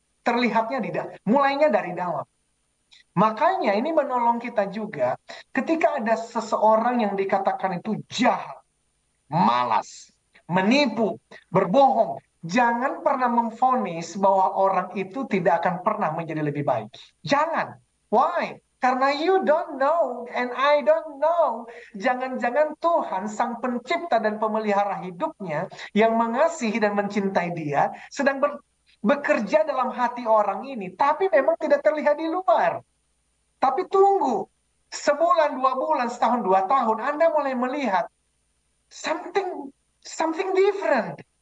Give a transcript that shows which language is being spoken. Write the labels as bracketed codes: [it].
[id] Terlihatnya mulainya dari dalam. Makanya ini menolong kita juga ketika ada seseorang yang dikatakan itu jahat, malas, menipu, berbohong. Jangan pernah memvonis bahwa orang itu tidak akan pernah menjadi lebih baik. Jangan. [en] Why? [id] Karena [en] you don't know and I don't know. [id] Jangan-jangan Tuhan sang pencipta dan pemelihara hidupnya yang mengasihi dan mencintai dia sedang bekerja dalam hati orang ini, tapi memang tidak terlihat di luar. Tapi tunggu, sebulan, 2 bulan, setahun, 2 tahun, Anda mulai melihat [en] something different.